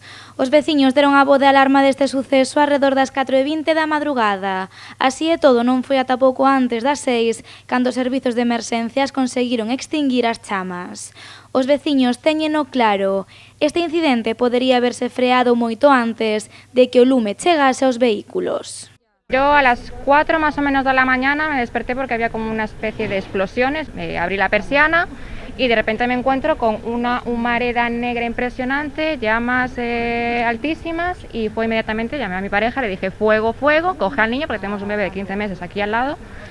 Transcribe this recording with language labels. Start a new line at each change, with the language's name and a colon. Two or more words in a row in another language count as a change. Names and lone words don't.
Galician: Os veciños deron a voz de alarma deste suceso arredor das 4:20 da madrugada. Así e todo, non foi ata pouco antes das 6 cando os servizos de emerxencias conseguiron extinguir as chamas. Os veciños téñeno claro. Este incidente podería haberse freado moito antes de que o lume chegase aos vehículos.
Spanish: Yo a las 4 más o menos de la mañana me desperté porque había como una especie de explosiones, abrí la persiana y de repente me encuentro con una humareda negra impresionante, llamas altísimas, y fue inmediatamente, llamé a mi pareja, le dije fuego, fuego, coge al niño porque tenemos un bebé de 15 meses aquí al lado.